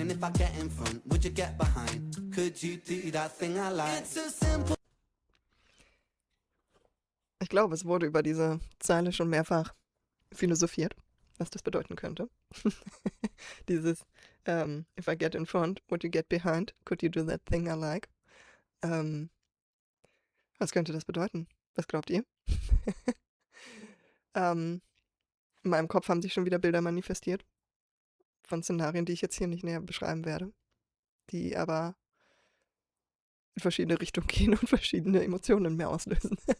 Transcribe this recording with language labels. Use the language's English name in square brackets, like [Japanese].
[English] And if I get in front, would you get behind? Could you do that thing I like? It's a simple. [German] Ich glaube, es wurde über diese Zeile schon mehrfach philosophiert, was das bedeuten könnte. Dieses [English] If I get in front, would you get behind? Could you do that thing I like? [German] Was könnte das bedeuten? Was glaubt ihr? In meinem Kopf haben sich schon wieder Bilder manifestiert von Szenarien, die ich jetzt hier nicht näher beschreiben werde, die aber in verschiedene Richtungen gehen und verschiedene Emotionen in mir auslösen.